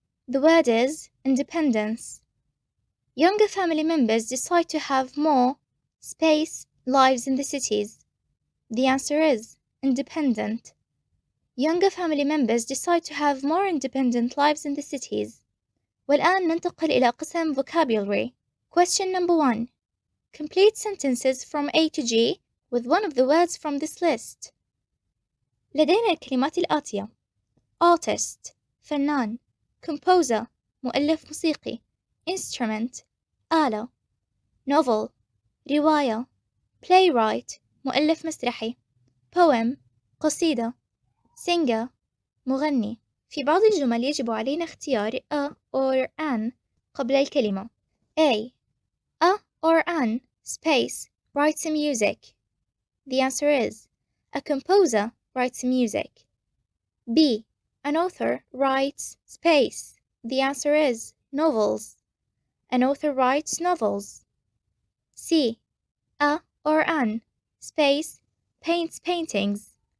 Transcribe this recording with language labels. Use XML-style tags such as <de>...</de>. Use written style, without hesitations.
<en>The word is independence. Younger family members decide to have more space lives in the cities. The answer is independent. Younger family members decide to have more independent lives in the cities.</en> <ar>والآن ننتقل إلى قسم vocabulary.</ar> <en>Question number 1. Complete sentences from A to G with one of the words from this list.</en> <ar>لدينا الكلمات الآتية: artist فنان، composer مؤلف موسيقي، instrument آلة، novel رواية، playwright مؤلف مسرحي، poem قصيدة، singer مغني. في بعض الجمل يجب علينا اختيار</ar> <en>a or an</en> <ar>قبل الكلمة.</ar> <en>A or an space writes music. The answer is a composer writes music. B. An author writes space. The answer is novels. An author writes novels. C. A or an space paints paintings.</en>